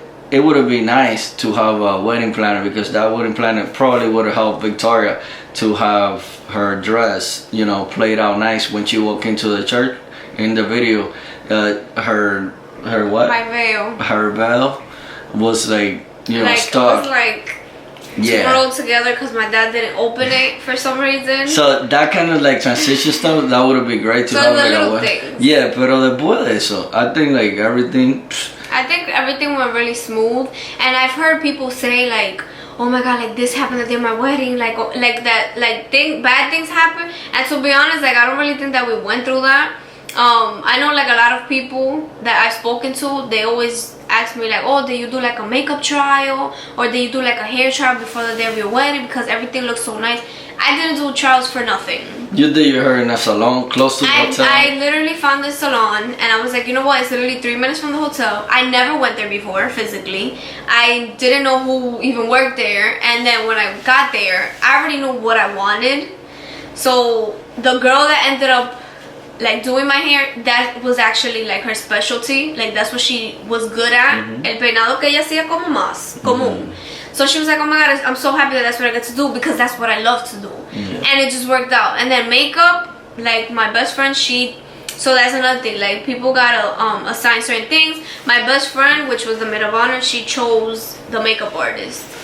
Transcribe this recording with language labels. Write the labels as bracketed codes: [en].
[en] It would have been nice to have a wedding planner, because that wedding planner probably would have helped Victoria to have her dress, played out nice when she walked into the church. In the video, her what? My veil. Her veil was like, It stuck. was like rolled together because my dad didn't open it for some reason. So that kind of like transition stuff, that would have been great to have the like little things. Yeah, [es] pero después de eso, [en] I think like everything. I think everything went really smooth, and I've heard people say like, oh my God, like this happened the day of my wedding, like that, like bad things happen. And to be honest, like I don't really think that we went through that. I know like a lot of people that I've spoken to, they always ask me like, oh, did you do like a makeup trial, or did you do like a hair trial before the day of your wedding, because everything looks so nice. I didn't do trials for nothing. You did your hair in a salon close to the hotel? I literally found this salon, and I was like, you know what, it's literally 3 minutes from the hotel. I never went there before physically. I didn't know who even worked there, and then when I got there, I already knew what I wanted. So the girl that ended up like doing my hair, that was actually like her specialty, like that's what she was good at. [es] El peinado que ella hacía como más común. [en] So she was like, oh my God, I'm so happy that that's what I get to do, because that's what I love to do. And it just worked out. And then makeup, like my best friend, so that's another thing, like people gotta assign certain things. My best friend, which was the maid of honor, she chose the makeup artist.